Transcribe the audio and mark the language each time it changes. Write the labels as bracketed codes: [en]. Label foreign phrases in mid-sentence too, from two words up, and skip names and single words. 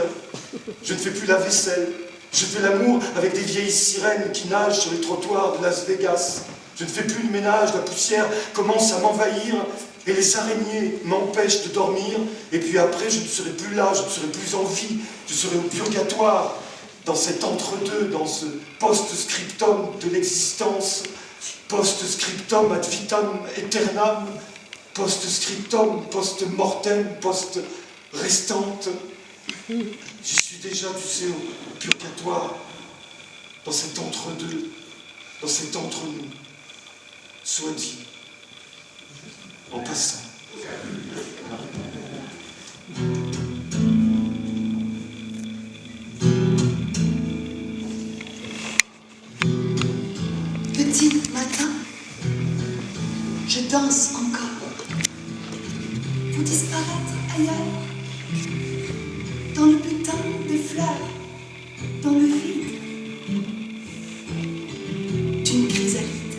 [fr] Je ne fais plus la vaisselle. Je fais l'amour avec des vieilles sirènes qui nagent sur les trottoirs de Las Vegas. Je ne fais plus le ménage, la poussière commence à m'envahir et les araignées m'empêchent de dormir. Et puis après, je ne serai plus là, je ne serai plus en vie, je serai au purgatoire, dans cet entre-deux, dans ce post-scriptum de l'existence, post-scriptum [la] ad vitam aeternam, [fr] post-scriptum, post-mortem, post-restante. J'y suis déjà, tu sais, au purgatoire, dans cet entre-deux, dans cet entre-nous, soit dit, en passant. Petit matin, je danse encore pour disparaître ailleurs, dans le butin des fleurs, dans le vide d'une chrysalide.